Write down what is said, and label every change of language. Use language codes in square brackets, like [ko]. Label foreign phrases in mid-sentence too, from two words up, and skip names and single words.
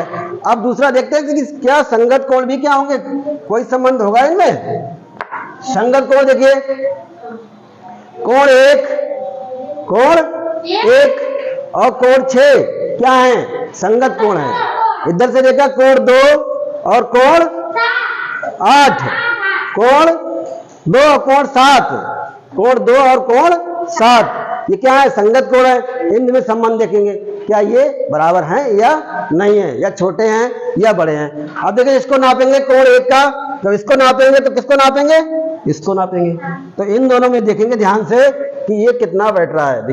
[hi] अब दूसरा देखते हैं कि क्या संगत कोण भी क्या होंगे? कोई संबंध होगा इनमें? संगत कोण देखिए, कोण 1 और कोण 6 क्या है? संगत कोण है। इधर से देखा कोण 2 और कोण 8, कोण 2 और कोण 7, कोण 2 और कोण 7, ये क्या है? संगत कोण है। इनमें संबंध देखेंगे, क्या ये बराबर हैं या नहीं है, या छोटे हैं या बड़े हैं। अब देखिए, इसको नापेंगे कोण 1 का, जब इसको नापेंगे तो किसको नापेंगे? इसको नापेंगे। तो इन दोनों में देखेंगे ध्यान से कि ये कितना बैठ रहा है।